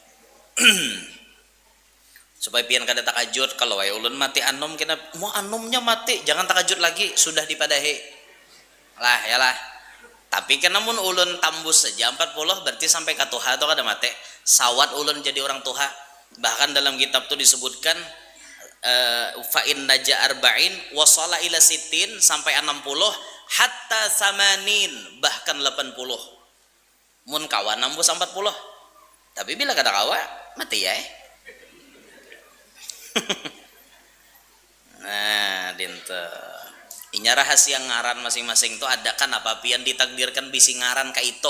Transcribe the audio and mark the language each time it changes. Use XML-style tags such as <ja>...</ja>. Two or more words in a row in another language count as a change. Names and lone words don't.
<bjn>Supaya pian kada takajut kalau wae ulun mati anom kena mau anomnya mati jangan takajut lagi sudah dipadahi. Lah yalah. Tapi kena mun ulun tambus saja 40 berarti sampai ke tuha atau kada mati. Sawat ulun jadi orang tuha. Bahkan dalam kitab tu disebutkan</bjn> <ar>فإن نجا أربعين وصل إلى ستين</ar> <bjn>sampai 60</bjn> <ar>حتى ثمانين</ar> <bjn>bahkan 80. Mun kawan nambus 40. Tapi bila kada kawa mati ya. Nah, dinta. Inya rahasia ngaran masing-masing itu ada kan apa pian ditakdirkan bisi ngaran ka itu.</bjn>